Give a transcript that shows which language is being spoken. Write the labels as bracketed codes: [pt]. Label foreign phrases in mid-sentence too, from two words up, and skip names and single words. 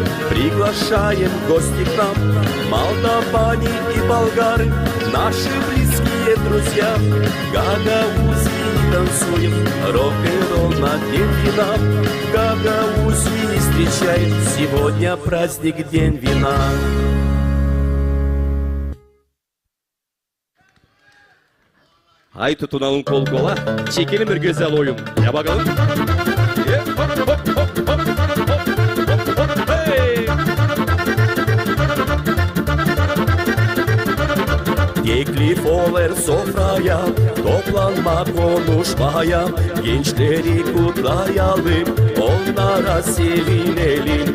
[ru] Приглашаем в гости к нам Молдаване и болгары Наши близкие друзья Гагаузии танцуем Рок-н-ролл на день вина Гагаузии встречаем Сегодня праздник День вина [gag] Ay tutunalım kol kola, çekelim bir güzel oyun. Ya bakalım. Hop, hop, hop, hop, hop, hop, hop, hey! Teklif olur sofraya, toplanma konuşmaya, gençleri kutlayalım, onlara sevinelim.